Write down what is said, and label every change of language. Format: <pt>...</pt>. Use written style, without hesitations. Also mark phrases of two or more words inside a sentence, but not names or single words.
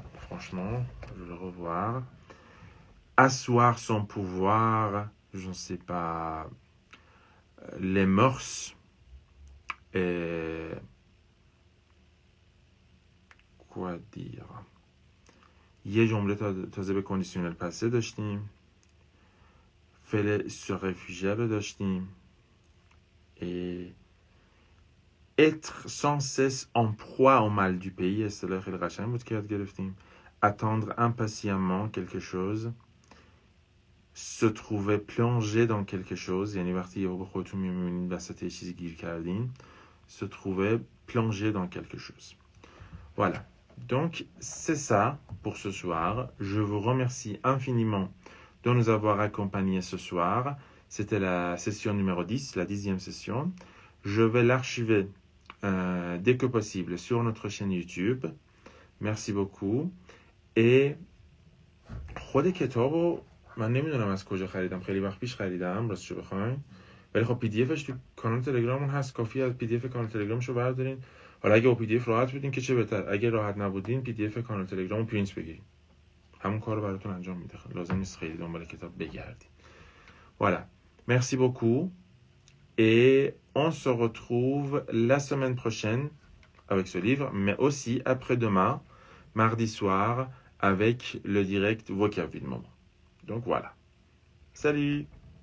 <fr>Franchement, je vais le revoir. Asseoir son pouvoir, je ne sais pas, les mœurs, et quoi dire?</fr> <fa>یه جمله تازه به</fa> <fr>conditionnel passé</fr> <fa>داشتیم. فعل</fa> <fr>sur réfugié</fr> <fa>رو داشتیم.</fa> <fr>Et être sans cesse en proie au mal du pays.</fr> <fa>اصطلاح خیلی قشنگ بود که یاد گرفتیم.</fa> <fr>Attendre impatiemment quelque chose. Se trouver plongé dans quelque chose.</fr> <fa>یعنی وقتی یهو به خودتون می‌بینید وسط یه چیزی گیر کردین.</fa> <fr>Se trouver plongé dans quelque chose. Voilà. Donc, c'est ça pour ce soir. Je vous remercie infiniment de nous avoir accompagnés ce soir. C'était la session numéro 10, la 10e session. Je vais l'archiver dès que possible sur notre chaîne YouTube. Merci beaucoup.</fr> <fa>Et خود کتابو من نمیدونم از کجا خریدم. خیلی وقت پیش خریدم راستشو بخواین. ولی خب پی دی افش تو کانال تلگراممون هست. کافیه از پی دی اف کانال تلگرامشو بردارین. حالا اگه با پی دی اف راحت بودین که چه بهتر. اگه راحت نبودین پی دی اف کانال تلگرامو پرینت بگیرین. همون کارو براتون انجام میده. لازم نیست خیلی دنبال کتاب بگردین.</fa> <fr>Voilà. Merci beaucoup. Et on se retrouve la semaine prochaine avec ce livre, mais aussi après-demain, mardi soir, avec le direct vocabulaire. Donc voilà. Salut!</fr>